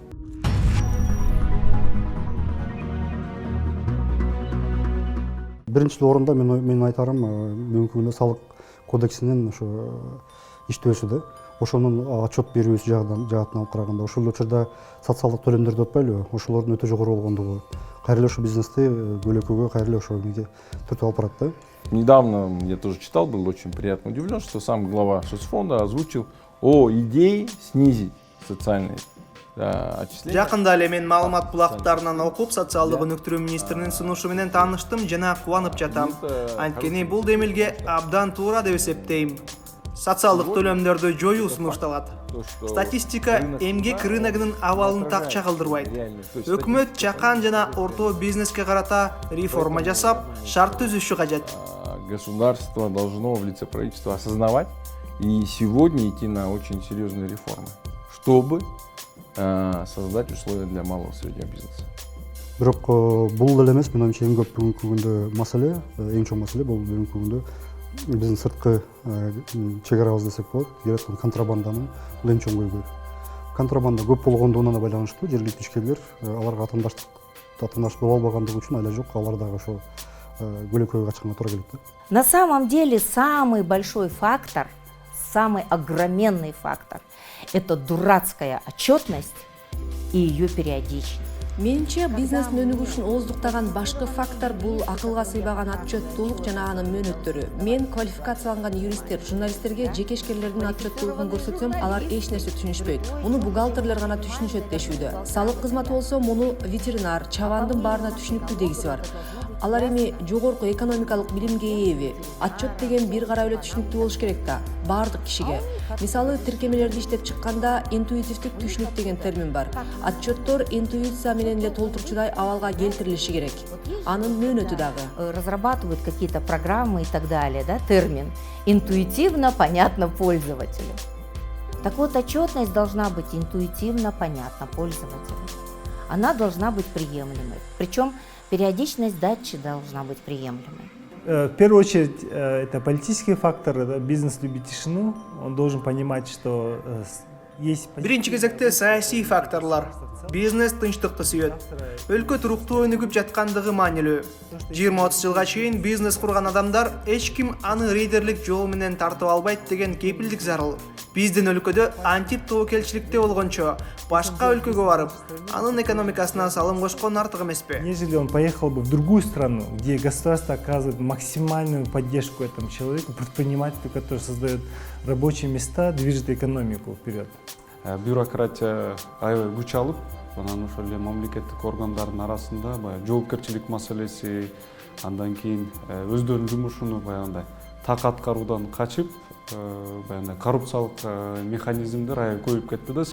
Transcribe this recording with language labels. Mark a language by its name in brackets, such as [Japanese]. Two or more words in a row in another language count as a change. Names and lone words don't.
[Kyrgyz] Биринчи орунда мен айтарым, бүгүнкү күндө салык кодексинин ошо иштөөсү да, ошонун отчет берүүсү жаатынан алып караганда, ошол учурда социалдык төлөмдөрдү өтпөйлүбү, ошолордун өтө жогору болгондугу кайра эле ошо бизнести бөлөкөгө кайра эле ошо эмеге түртүп алып барат да. [Russian] Недавно я тоже читал, был очень приятно удивлен, что сам глава соцфонда озвучил о идее снизить социальные отчисления. [Kyrgyz] Жакында эле мен маалымат булактарынан окуп, социалдык өнүктүрүү министринин сунушу менен тааныштым жана кубанып жатам. Анткени бул демилге абдан туура деп эсептейм. Социалдык төлөмдөрдү жоюу сунушталат. Статистика эмгек рыногунун абалын такча кылдырбайт. Өкмөт чакан жана орто бизнеске карата реформа жасап, шарт түзүшү кажет. [Russian] Государство должно в лице правительства осознавать и сегодня идти на очень серьезные реформы, чтобы создать условия для малого и среднего бизнеса. [Kyrgyz] Бирок бул эле эмес, менин оюмча эң көп бүгүнкү күндө маселе, эң чоң маселе бул бүгүнкү күндө биздин сырткы чегарабыз десек болот, келаткан контрабанданы бул эң чоң көйгөй. Контрабанда көп болгондугуна байланыштуу жергиликтүү ишкерлер аларга атаандаш боло албагандыгы үчүн айла жок, алар дагы ошо көлөкөгө качканга туура келет. [Russian] На самом деле самый большой фактор, самый огроменный фактор – это дурацкая отчетность и ее периодичность. [Kyrgyz] Менимче бизнестин өнүгүшүн ооздуктаган башкы фактор бул акылга сыйбаган отчеттуулук жана анын мөөнөттөрү. Мен квалификацияланган юристтер, журналисттерге жеке ишкерлердин отчеттуулугун көрсөтсөм, алар эч нерсе түшүнүшпөйт. Муну бухгалтерлер гана түшүнүшөт дешүүдө. Салык кызматы болсо муну ветеринар, чабандын баарына түшүнүктүү дегиси бар. Алар эми жогорку экономикалык билимге ээби. Отчет деген бир карап эле түшүнүктүү болуш керек да, баардык кишиге. Мисалы, тиркемелерди иштеп чыкканда интуитивдик түшүнүк деген термин бар. Отчеттор интуиция менен эле толтурчудай абалга келтирилиши керек. Анын мөөнөтү дагы. [Russian] Разрабатывают какие-то программы и так далее, да, термин. Интуитивно понятно пользователю. Так вот, отчетность должна быть интуитивно понятна пользователю. Она должна быть приемлемой. Причем периодичность дачи должна быть приемлемой. В первую очередь, это политический фактор. Бизнес любит тишину. Он должен понимать, что есть [Kyrgyz] Биринчи кезекте саясий факторлар. Бизнес тынчтыкты сүйөт. Өлкө туруктуу өнүгүп жаткандыгы маанилүү. 20-30 жылга чейин бизнес курган адамдар эч ким аны рейдерлик жол менен тартып албайт деген кепилдик зарыл. Биздин өлкөдө антип тобокелчиликте болгончо башка өлкөгө барып, анын экономикасына салым кошкон артык эмеспи? [Russian] нежели он поехал бы в другую страну, где государство оказывает максимальную поддержку этому человеку, предпринимателю, который создает рабочие места, движет экономику вперед. [Kyrgyz] Бюрократия аябай күч алып, анан ошол эле мамлекеттик органдардын арасында баягы жоопкерчилик маселеси, андан кийин өздөрүнүн жумушуну баягындай так аткаруудан качып, баягындай коррупциялык механизмдер аябай көбөйүп кетти да.